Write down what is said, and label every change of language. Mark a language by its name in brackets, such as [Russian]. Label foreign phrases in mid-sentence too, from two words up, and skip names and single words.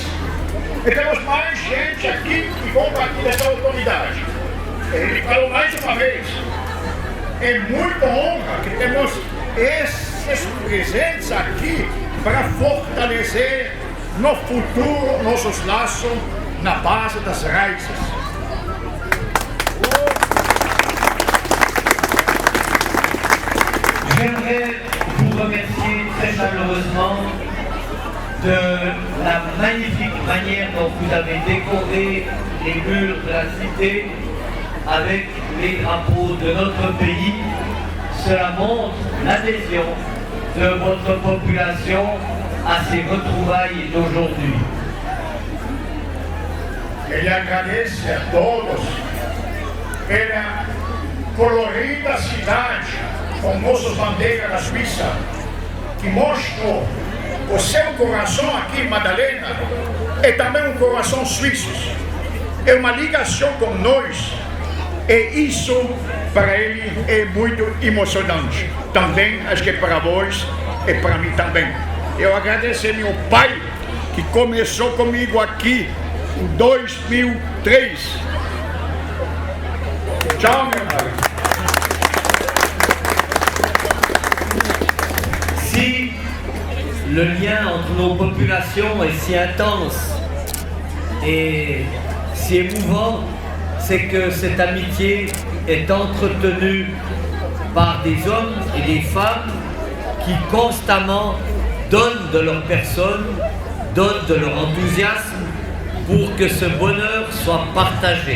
[Portuguese] E temos mais gente aqui que vão partir dessa autoridade. Ele falou mais uma vez, é muita honra que temos esses presentes aqui para fortalecer no futuro nossos laços na base das raízes. [French] J'aimerais vous remercier très chaleureusement de la magnifique manière dont vous avez décoré les murs de la cité avec les drapeaux de notre pays. Cela montre l'adhésion de votre population à ces retrouvailles d'aujourd'hui. [Portuguese] Ele agradece a todos pela colorida cidade com nossas bandeiras da Suíça, que mostram o seu coração aqui em Madalena e também um coração suíço. É uma ligação com nós e isso para ele é muito emocionante. Também acho que para vós e para mim também. Eu agradeço ao meu pai que começou comigo aqui em 2003. Tchau, meu pai. [French] Si le lien entre nos populations est si intense et si émouvant, c'est que cette amitié est entretenue par des hommes et des femmes qui constamment donnent de leur personne, donnent de leur enthousiasme pour que ce bonheur soit partagé.